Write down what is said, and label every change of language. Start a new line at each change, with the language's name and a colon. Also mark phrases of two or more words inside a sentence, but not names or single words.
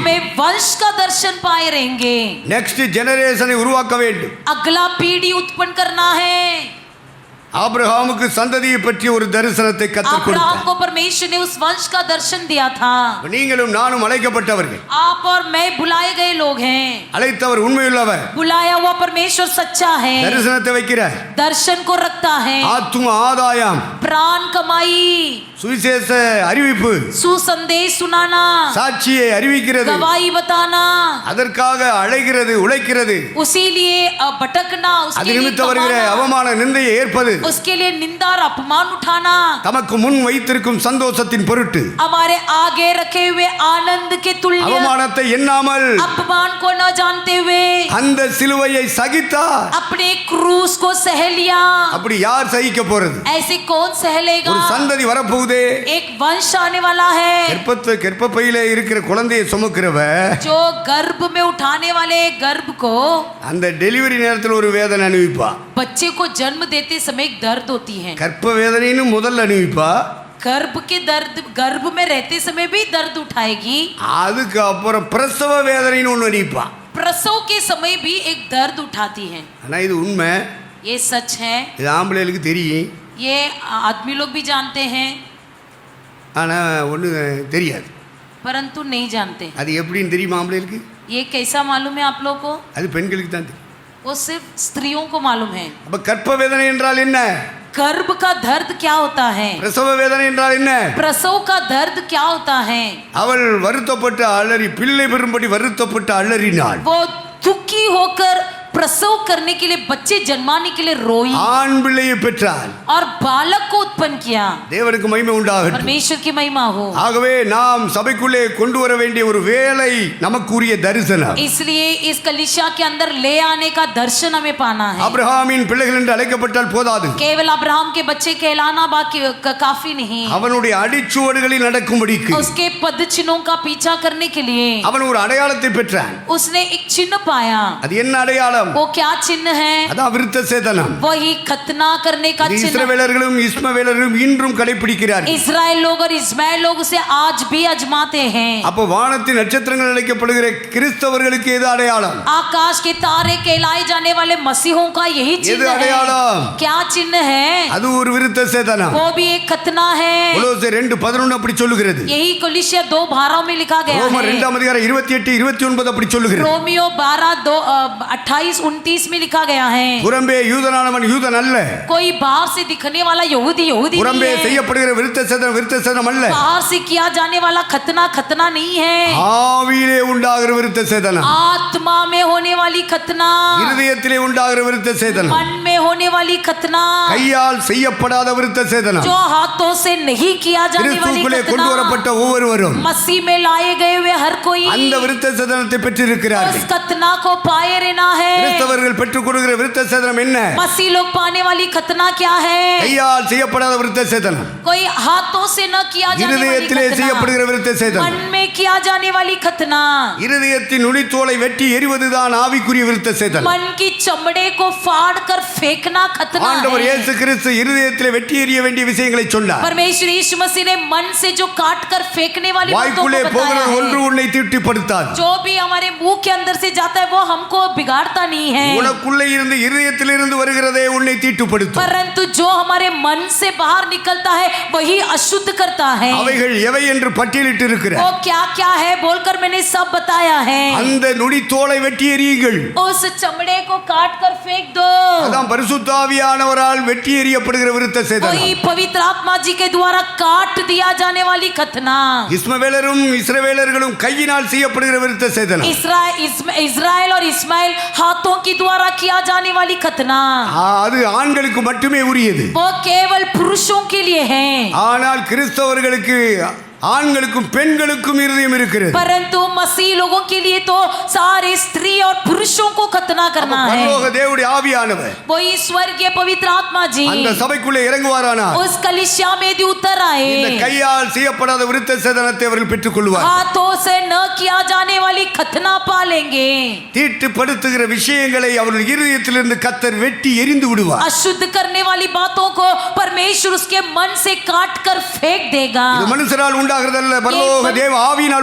Hindi: हमें वंश का दर्शन पाए रहेंगे।
English: next generation
Tamil: உருவாக்க வேண்டும்.
Hindi: अगला पीढ़ी उत्पन्न करना है।
Tamil: ஆபிரகாமுக்கு சந்ததியை பற்றிய ஒரு தரிசனத்தை கற்றுக்
Hindi: अब्राहम
Tamil: கொடுத்தார்.
Hindi: को परमेश्वर ने उस वंश का दर्शन दिया था।
Tamil: நீங்களும் நானும் அழைக்கப்பட்டவர்கள்.
Hindi: आप और मैं बुलाए गए लोग हैं।
Tamil: அழைத்தவர் உண்மையுள்ளவர்.
Hindi: बुलाया हुआ परमेश्वर सच्चा है।
Tamil: தரிசனத்தை வைக்கிறார்.
Hindi: दर्शन को रखता है।
Tamil: ஆத்தும ஆதாயம்,
Hindi: प्राण कमाई,
Tamil: சுவிசேஷ அறிவிப்பு,
Hindi: सुसंदेश सुनाना,
Tamil: சாட்சியை அறிவிக்கிறது.
Hindi: गवाही बताना,
Tamil: அதற்காக அழைகிறது, உழைக்கிறது.
Hindi: उसी लिए भटकना,
Tamil: அது
Hindi: उसके लिए
Tamil: நிமித்தம் வருகிற
Hindi: कमाना,
Tamil: அவமான நிந்தையை ஏற்பது.
Hindi: उसके लिए निंदा और अपमान उठाना,
Tamil: தமக்கு முன் வைத்திருக்கும் சந்தோஷத்தின் பொருட்டு
Hindi: हमारे आगे रखे हुए आनंद के तुल्य
Tamil: அவமானத்தை எண்ணாமல்
Hindi: अपमान को न जानते हुए
Tamil: அந்த சிலுவையை சகித்தார்.
Hindi: अपने क्रूस को सह लिया।
Tamil: அப்படி யார் சகிக்க போறது?
Hindi: ऐसे कौन सह लेगा?
Tamil: ஒரு சந்ததி வரப்போகுதே.
Hindi: एक वंश आने वाला है।
Tamil: கர்ப்பப்பையில இருக்கிற குழந்தையை சுமக்கிறவ
Hindi: जो गर्भ में उठाने वाले गर्भ को,
Tamil: அந்த டெலிவரி நேரத்தில் ஒரு வேதனை அனுபவிப்பா.
Hindi: बच्चे को जन्म देते समय एक दर्द होती है।
Tamil: கர்ப்ப வேதனைன்னு முதல்ல அனுபவிப்பா.
Hindi: गर्भ के दर्द, गर्भ में रहते समय भी दर्द उठाएगी।
Tamil: அதுக்கு அப்புறம் பிரசவ வேதனைன்னு ஒன்று அனுபவிப்பா.
Hindi: प्रसव के समय भी एक दर्द उठाती है।
Tamil: ஆனா இது உண்மை.
Hindi: ये सच है।
Tamil: இது ஆம்பளைகளுக்கு தெரியும்.
Hindi: ये आदमी लोग भी जानते हैं,
Tamil: ஆனா ஒண்ணு தெரியாது.
Hindi: परंतु नहीं जानते।
Tamil: அது எப்படின்னு தெரியுமா ஆம்பளைகளுக்கு?
Hindi: ये कैसा मालूम है आप लोगों को?
Tamil: அது பெண்களுக்கு தான் தெரியும்.
Hindi: वो सिर्फ स्त्रियों को मालूम है।
Tamil: அப்ப கர்ப்ப வேதனை என்றால் என்ன?
Hindi: गर्भ का दर्द क्या होता है?
Tamil: பிரசவ வேதனை என்றால் என்ன?
Hindi: प्रसव का दर्द क्या होता है?
Tamil: அவள் வருத்தப்பட்டு அலறி, பிள்ளை பெறும்படி வருத்தப்பட்டு அலறினாள்.
Hindi: वो दुखी होकर प्रसव करने के लिए, बच्चे जन्माने के लिए रोई
Tamil: ஆண் பிள்ளையை பெற்றாள்.
Hindi: और बालक को उत्पन्न किया।
Tamil: தேவனுக்கு மகிமை உண்டாகட்டும்.
Hindi: परमेश्वर की महिमा हो।
Tamil: ஆகவே நாம் சபைக்குள்ளே கொண்டு வர வேண்டிய ஒரு வேலை நமக்குரிய தரிசனம்.
Hindi: इसलिए इस कलीसिया के अंदर ले आने का दर्शन हमें पाना है।
Tamil: ஆபிரகாமின் பிள்ளைகள் என்று அழைக்கப்பட்டால் போதாது.
Hindi: केवल अब्राहम के बच्चे कहलाना बाकी काफी नहीं।
Tamil: அவனுடைய அடிச்சுவடுகளில் நடக்கும்படிக்கு
Hindi: उसके पद चिन्हों का पीछा करने के लिए
Tamil: அவன் ஒரு அடையாளத்தை பெற்றான்.
Hindi: उसने एक चिन्ह पाया।
Tamil: அது என்ன அடையாளம்?
Hindi: वो क्या चिन्ह है?
Tamil: அதான் விருத்த சேதனம்.
Hindi: वही खतना करने का चिन्ह।
Tamil: இஸ்ரவேலர்களும் இஸ்மவேலர்களும் இன்றும் கடைபிடிக்கிறார்கள்.
Hindi: इस्राएल लोग और इस्माइल लोग उसे आज भी अजमाते हैं।
Tamil: அப்ப வானத்தின் நட்சத்திரங்கள் அழைக்கப்படுகிற கிறிஸ்தவர்களுக்கு எது அடையாளம்?
Hindi: आकाश के तारे कहलाए जाने वाले मसीहों का यही
Tamil: எது
Hindi: चिन्ह है।
Tamil: அடையாளம்?
Hindi: क्या चिन्ह है?
Tamil: அது ஒரு விருத்த சேதனம்.
Hindi: वो भी एक खतना है।
Tamil: கொலோசியர் 2:11 அப்படி சொல்லுகிறது.
Hindi: यही कोलिशिया 2:12 में लिखा गया
Tamil: ரோமர்
Hindi: है।
Tamil: 2 அதிகாரம் 28 29 அப்படி சொல்லுகிறது.
Hindi: रोमियो 12:28-29 में लिखा गया है।
Tamil: புறம்பே யூதனானவன் யூதன் அல்ல.
Hindi: कोई बाहर से दिखने वाला यहूदी
Tamil: புறம்பே
Hindi: नहीं है।
Tamil: செய்யப்படுகிற விருத்த சேதனம் அல்ல.
Hindi: बाहर से किया जाने वाला खतना नहीं है।
Tamil: ஆவியிலே உண்டாகிற விருத்த சேதனம்.
Hindi: आत्मा में होने वाली खतना,
Tamil: இருதயத்திலே உண்டாகிற விருத்த சேதனம்.
Hindi: मन में होने वाली खतना,
Tamil: கையால் செய்யப்படாத விருத்த சேதனம்.
Hindi: जो हाथों से नहीं किया जाने वाली
Tamil: கிறிஸ்துவுக்குள்ளே கொண்டு
Hindi: खतना,
Tamil: வரப்பட்ட ஒவ்வொருவரும்
Hindi: मसीह में लाए गए हुए हर कोई
Tamil: அந்த விருத்த சேதனத்தை பெற்றிருக்கிறார்கள்.
Hindi: उस खतना को पाए रहना है।
Tamil: கிறிஸ்தவர்கள் பெற்றுக் கொடுக்கிற விருத்த சேதனம் என்ன?
Hindi: मसीह लोग पाने वाली खतना क्या है?
Tamil: கையால் செய்யப்படாத விருத்த சேதனம்.
Hindi: कोई हाथों से न किया जाने वाली
Tamil: இருதயத்திலே
Hindi: खतना,
Tamil: செய்யப்படுகிற விருத்த சேதனம்.
Hindi: मन में किया जाने वाली खतना,
Tamil: இருதயத்தின் நுனித்தோலை வெட்டி எறிவதுதான் ஆவிக்குரிய விருத்த சேதனம்.
Hindi: मन की चमड़े को फाड़ कर फेंकना खतना
Tamil: ஆண்டவர்
Hindi: है।
Tamil: இயேசு கிறிஸ்து இருதயத்திலே வெட்டி எறிய வேண்டிய விஷயங்களை சொன்னார்.
Hindi: परमेश्वर यीशु मसीह ने मन से जो काट कर फेंकने वाली बातों को
Tamil: வாய்க்குள்ளே போகிற
Hindi: बताया
Tamil: ஒன்று
Hindi: है।
Tamil: உன்னை தீட்டுப்படுத்தாது.
Hindi: जो भी हमारे मुंह के अंदर से जाता है वो हमको बिगाड़ता नहीं है,
Tamil: உனக்குள்ளே இருந்து இருதயத்திலிருந்து வருகிறதே உன்னை தீட்டுப்படுத்தும்.
Hindi: परंतु जो हमारे मन से बाहर निकलता है वही अशुद्ध करता है।
Tamil: அவைகள் எவை என்று பட்டியலிட்டு இருக்கிறார்.
Hindi: वो क्या क्या है बोलकर मैंने सब बताया है।
Tamil: அந்த நுனித்தோலை வெட்டி எறியுங்கள்.
Hindi: उस चमड़े को काट कर फेंक दो।
Tamil: அதான் பரிசுத்த ஆவியானவரால் வெட்டி எறியப்படுகிற விருத்த சேதனம்.
Hindi: वही पवित्र आत्मा जी के द्वारा काट दिया जाने वाली खतना।
Tamil: இஸ்மவேலரும் இஸ்ரவேலர்களும் கையினால் செய்யப்படுகிற விருத்த சேதனம்.
Hindi: इस्राएल और इस्माइल हाथों की द्वारा किया जाने वाली खतना,
Tamil: அது ஆண்களுக்கு மட்டுமே உரியது.
Hindi: वो केवल पुरुषों के लिए है।
Tamil: ஆனால் கிறிஸ்தவர்களுக்கு ஆண்களுக்கும் பெண்களுக்கும் இருதயம் இருக்கிறது.
Hindi: परंतु मसीह लोगों के लिए तो सारे स्त्री और पुरुषों को खतना करना है।
Tamil: பரலோக தேவனுடைய ஆவியானவர்
Hindi: वही स्वर्गीय पवित्र आत्मा जी
Tamil: அந்த சபைக்குள்ளே இறங்குவாரானால்
Hindi: उस कलीसिया में यदि उतर
Tamil: இந்த
Hindi: आए,
Tamil: கையால் செய்யப்படாத விருத்த சேதனத்தை அவர்கள் பெற்றுக் கொள்வார்கள்.
Hindi: हाथों से न किया जाने वाली खतना पालेंगे।
Tamil: தீட்டுப்படுத்துகிற விஷயங்களை அவர்கள் இருதயத்திலிருந்து கர்த்தர் வெட்டி எறிந்து விடுவார்.
Hindi: अशुद्ध करने वाली बातों को परमेश्वर उसके मन से काट कर फेंक देगा।
Tamil: இது மனுஷரால் உண்டாகிறதல்ல, பரலோக தேவ ஆவியினால்